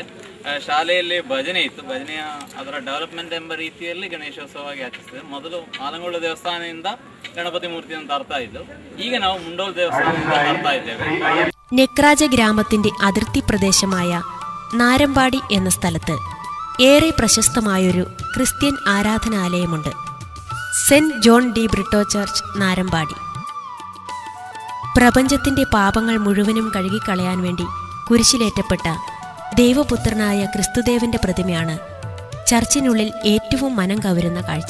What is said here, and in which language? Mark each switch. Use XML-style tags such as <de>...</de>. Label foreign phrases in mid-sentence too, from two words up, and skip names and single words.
<kn>ಶಾಲೆಯಲ್ಲಿ ಭಜನೆ ಇತ್ತು, ಭಜನೆಯ ಅದರ ಡೆವಲಪ್ಮೆಂಟ್ ಎಂಬ ರೀತಿಯಲ್ಲಿ ಗಣೇಶೋತ್ಸವವಾಗಿ ಆಚರಿಸ್ತೇವೆ. ಮೊದಲು ಆಲಂಗೋಳ ದೇವಸ್ಥಾನದಿಂದ ಗಣಪತಿ ಮೂರ್ತಿಯನ್ನು ತರ್ತಾ ಇದ್ದು, ಈಗ ನಾವು ಮುಂಡೋಲ್ ದೇವಸ್ಥಾನದಿಂದ ತರ್ತಾ ಇದ್ದೇವೆ.</kn> <ml>നെക്രാജ ഗ്രാമത്തിന്റെ അതിർത്തി പ്രദേശമായ നാരമ്പാടി എന്ന സ്ഥലത്ത് ഏറെ പ്രശസ്തമായൊരു ക്രിസ്ത്യൻ ആരാധനാലയമുണ്ട്. സെന്റ് ജോൺ ഡി ബ്രിട്ടോ ചർച്ച്, നാരമ്പാടി. പ്രപഞ്ചത്തിന്റെ പാപങ്ങൾ മുഴുവനും കഴുകിക്കളയാൻ വേണ്ടി കുരിശിലേറ്റപ്പെട്ട ദൈവപുത്രനായ ക്രിസ്തുദേവന്റെ പ്രതിമയാണ് ചർച്ചിനുള്ളിൽ ഏറ്റവും മനം കവരുന്ന കാഴ്ച.</ml>